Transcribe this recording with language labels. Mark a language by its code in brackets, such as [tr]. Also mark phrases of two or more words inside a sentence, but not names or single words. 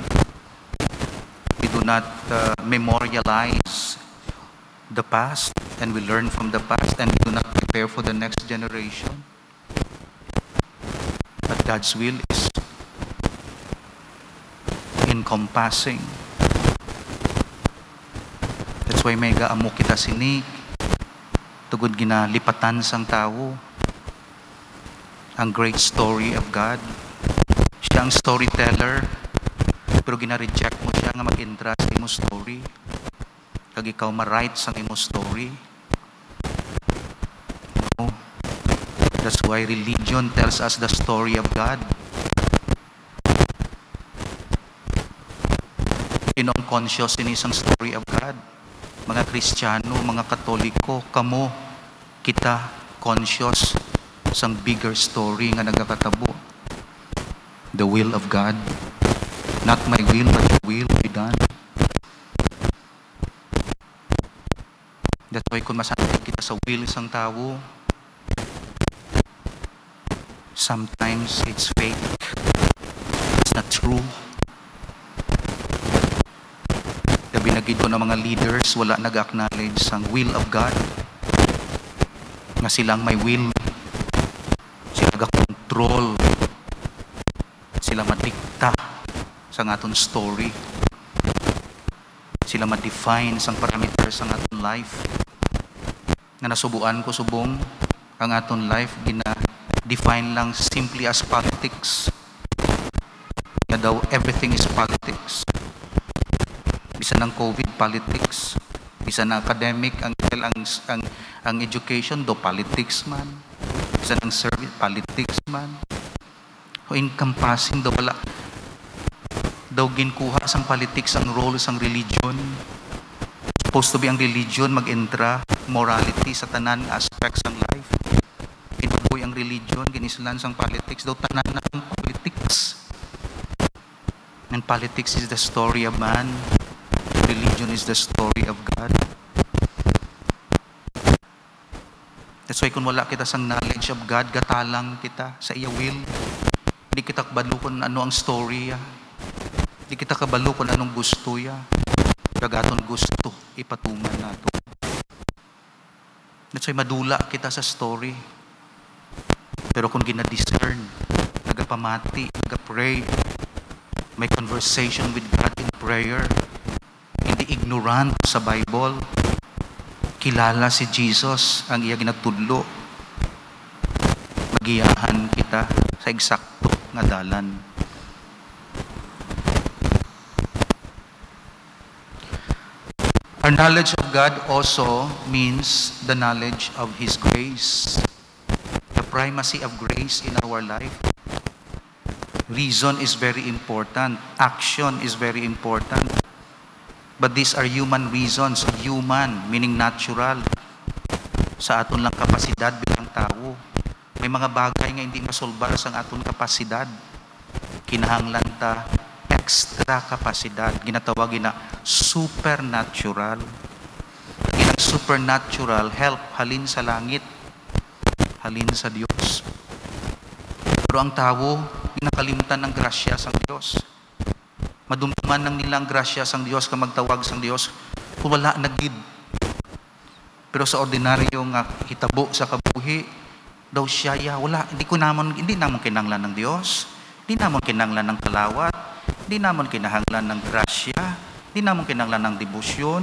[en] We do not memorialize the past, and we learn from the past, and we do not prepare for the next generation. But God's will is encompassing. That's why [hil] may gaamo kita sinig, tugod ginalipatan sang tao. [en] Ang great story of God. [hil] Siya ang storyteller, pero gina-reject mo siya nga mag-entra sa imo story. Kag ikaw ma-write sa imo story. No. [en] That's why religion tells us the story of God. [hil] Sino ang conscious in isang [en] story of God? [hil] Mga Kristiyano, mga Katoliko, kamo, kita, conscious sang [en] bigger story [hil] nga nagakatabo. [en] The will of God, Not my will, but your will be done. That's why [hil] kung masanay kita sa will isang tao, [en] sometimes it's fake. It's not true. [hil] Binagid ko ng mga leaders, wala nag-acknowledge ang [en] will of God. [hil] Nga silang may will. Sila nag-control. Sila madikta sa aton story. Sila ma-define sa parameters ng aton life. Nga nasubuan ko subong ang aton life, gina-define lang simply as politics. Nga daw, [en] everything is politics. [hil] Bisan ng COVID, politics. Bisan ng academic, ang education, do politics man. Bisan ng service, politics man. O encompassing, do wala. Daw ginkuha sang politics ang role sang religion. [en] Supposed to be [hil] ang religion mag-entra morality sa tanan aspects ng life. Kinuboy ang religion, ginislan sang politics, daw tanan ng politics. [en] And politics is the story of man. Religion is the story of God. That's why [hil] kung wala kita sang [en] knowledge of God, [hil] gatalang kita sa iya will. Hindi kita kabalo kung ano ang story ya. Hindi kita kabalo kung anong gusto ya. Kagaton gusto, ipatuman nato. [en] That's why [hil] madula kita sa story. Pero kung gina-discern, nagapamati, nagapray, may [en] conversation with God in prayer, [hil] hindi ignorant sa Bible, kilala si Jesus ang iya ginatudlo, magiyahan kita sa eksakto nga dalan. [en] Our knowledge of God also means the knowledge of His grace, the primacy of grace in our life. Reason is very important, action is very important. But these are human reasons. Human, meaning natural. [hil] Sa aton lang kapasidad bilang tao. May mga bagay nga hindi masolbar sa aton kapasidad. Kinahanglan ta extra kapasidad. Ginatawag na supernatural. Ginang supernatural help halin sa langit. Halin sa Diyos. Pero ang tao, ginakalimtan ng grasya sa Diyos. Madumduman ng nilang grasya sang Diyos, ka magtawag sang Diyos, kung wala nagid. Pero sa ordinaryo nga hitabo sa kabuhi, daw siya, hindi namon kinanglan ng Diyos, hindi namon kinanglan ng kalawat, hindi namon kinahanglan ng grasya, hindi namon kinanglan ng debosyon.